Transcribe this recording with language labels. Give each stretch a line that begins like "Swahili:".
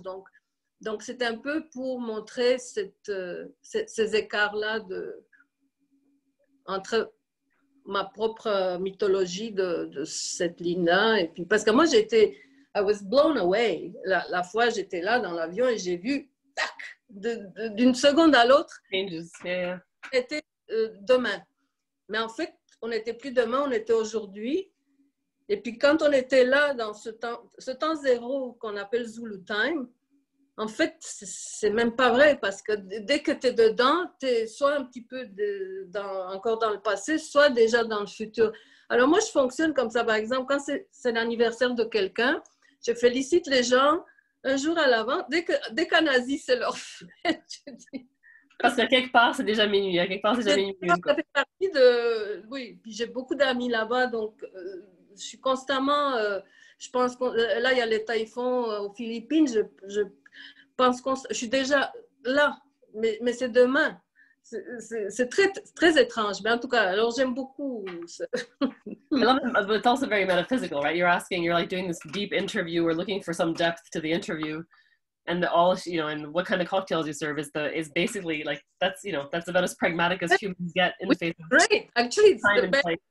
French: Donc, c'est un peu pour montrer ces écarts-là entre ma propre mythologie de cette ligne-là. Et puis, parce que moi,
English: I was blown away.
French: La fois, j'étais là dans l'avion et j'ai vu, tac, d'une seconde à l'autre, c'était demain. Mais en fait, on n'était plus demain, on était aujourd'hui. Et puis, quand on était là dans ce temps zéro qu'on appelle Zulu Time, en fait, c'est même pas vrai parce que dès que tu es dedans, tu es soit un petit peu encore dans le passé, soit déjà dans le futur. Alors moi, je fonctionne comme ça. Par exemple, quand c'est l'anniversaire de quelqu'un, je félicite les gens un jour à l'avant. Dès qu'en Asie, c'est leur fête, je dis. Parce que quelque part, c'est déjà minuit. Quelque part, c'est déjà minuit. Ça fait partie de... Oui, puis j'ai beaucoup d'amis là-bas, donc je suis constamment, je pense que là, il y a les taïfons aux Philippines, je pense que je suis déjà là, mais c'est demain. C'est très, très étrange, mais en tout cas, alors j'aime beaucoup.
English: I love it, but it's also very metaphysical, right? You're like doing this deep interview or looking for some depth to the interview, and all, you know, and what kind of cocktails you serve is basically like, that's, you know, that's about as pragmatic as humans get in the face of great. Actually, it's time the and best, place.